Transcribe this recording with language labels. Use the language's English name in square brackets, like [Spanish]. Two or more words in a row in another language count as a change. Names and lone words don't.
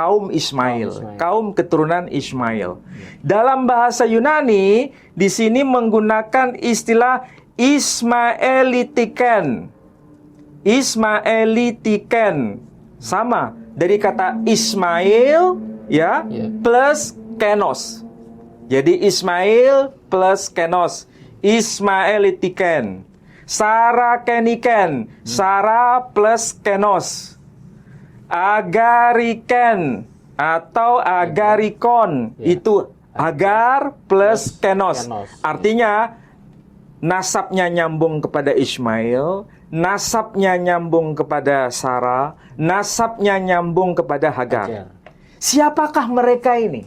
[Indonesian] kaum Ismail, kaum keturunan Ismail. Dalam bahasa Yunani di sini menggunakan istilah Ismaelitiken. Ismaelitiken sama dari kata Ismail ya plus kenos. Jadi Ismail plus kenos, Ismaelitiken. Sara keniken, Sara plus kenos. Agariken atau agarikon, itu agar plus kenos. Artinya nasabnya nyambung kepada Ismail, nasabnya nyambung kepada Sara, nasabnya nyambung kepada Hagar. Siapakah mereka ini?